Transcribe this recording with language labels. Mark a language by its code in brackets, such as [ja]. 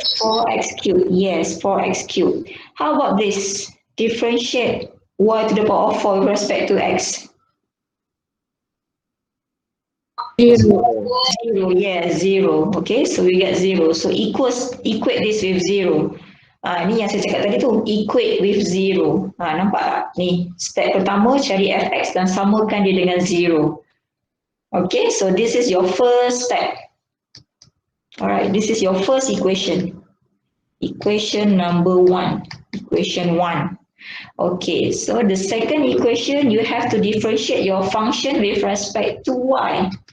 [en] 4x cubed. Yes, 4x cubed. How about this? Differentiate y to the power of 4 with respect to x. 0. 0, yes, 0. Okay, so we get 0. So equate this with 0. [ms] Ni yang saya cakap tadi tu, [en] equate with 0. [ms] Nampak tak? Ni, step pertama cari fx dan samakan dia dengan 0. [en] Okay, so this is your first step. Alright, this is your first equation. Equation number 1. Equation 1. Okay, so the second equation, you have to differentiate your function with respect to y.